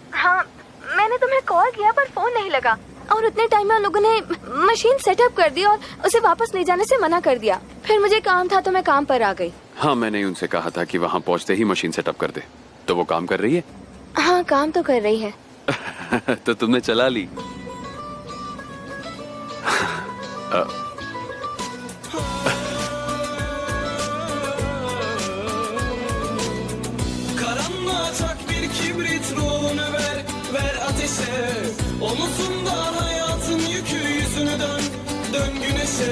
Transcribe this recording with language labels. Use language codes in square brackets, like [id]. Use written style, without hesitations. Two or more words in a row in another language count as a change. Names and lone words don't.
[hi] हाँ, मैंने तुम्हें कॉल किया पर फोन नहीं लगा, और उतने टाइम में उन लोगों ने [en] machine setup [hi] कर दी और उसे वापस ले जाने से मना कर दिया। फिर मुझे काम था तो मैं काम पर आ गई। हाँ, मैंने उनसे कहा था कि वहाँ पहुँचते ही [en] machine setup [hi] कर दे। तो वो काम कर रही है? हाँ, काम तो कर रही है। तो तुमने चला ली। [tr] Karanlığa çak bir kibrit, ruhunu ver, ver ateşe. Omuzundan hayatın yükü, yüzünü dön, dön güneşe.